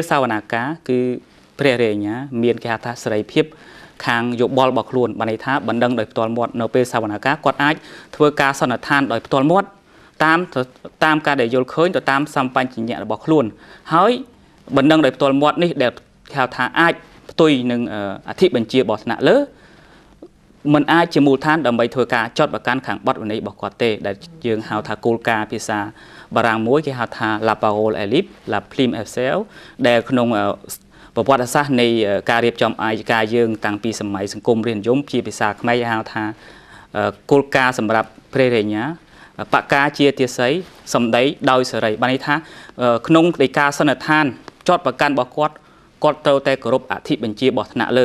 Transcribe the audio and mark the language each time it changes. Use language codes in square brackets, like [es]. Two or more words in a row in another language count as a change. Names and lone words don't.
[km] សវនាការគឺព្រះរាជអាជ្ញាមានគេថាសេរីភាពខាងយោបល់របស់ខ្លួនបានន័យថាបណ្ដឹងដោយផ្ទាល់មាត់នៅពេលសវនាការគាត់អាចធ្វើការសន្និដ្ឋានដោយផ្ទាល់មាត់តាមការដែលយល់ឃើញទៅតាមសម្បញ្ញៈរបស់ខ្លួនហើយបណ្ដឹងដោយផ្ទាល់មាត់នេះដែលគេថាអាចផ្ទុយនឹងអធិបញ្ជារបស់ថ្នាក់លើมันអាចជាមូលដ្ឋានដើម្បីធ្វើការចាត់ប្រកាន់ខាងបទវិន័យរបស់គាត់ទេដែល យើងហៅថាគោលការណ៍ភាសាបារាំងមួយគេហៅថា [fr] La parole est libre la plume est seule [km] ដែលក្នុងប្រវត្តិសាស្ត្រនៃការរៀបចំអាយកាយើងតាំងពីសម័យសង្គមរាស្ត្រនិយមជាភាសាខ្មែរហៅថាគោលការណ៍សម្រាប់ព្រះរាជអាជ្ញាបកការជាទាស័យសម្ដីដោយសេរីបានន័យថាក្នុងដីកាសន្និដ្ឋានចាត់ប្រកាន់របស់គាត់ត្រូវតែគោរពអធិបញ្ជារបស់ថ្នាក់លើ